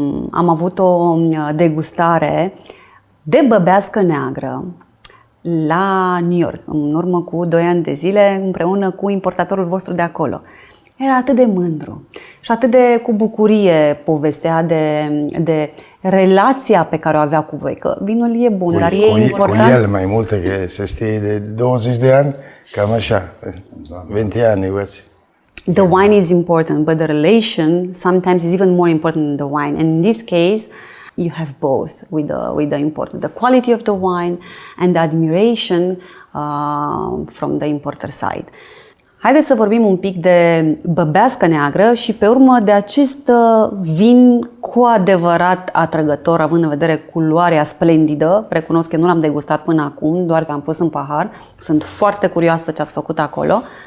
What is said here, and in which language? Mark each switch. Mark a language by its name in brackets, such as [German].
[Romanian] Am avut o degustare de băbească neagră la New York, în urmă cu 2 ani de zile, împreună cu importatorul vostru de acolo. Era atât de mândru și atât de cu bucurie povestea de relația pe care o avea cu voi, că vinul e bun, dar e important. Cu el mai multe, că se știe de 20 de ani, cam așa, 20 ani, uiți. [English] The wine is important, but the relation sometimes is even more important than the wine. And in this case, you have both with the important, the quality of the wine and the admiration from the importer side. [Romanian] Haideți să vorbim un pic de băbească neagră și pe urmă de acest vin cu adevărat atrăgător, având în vedere culoarea splendidă. Recunosc că nu l-am degustat până acum, doar că am pus în pahar. Sunt foarte curioasă ce ați făcut acolo.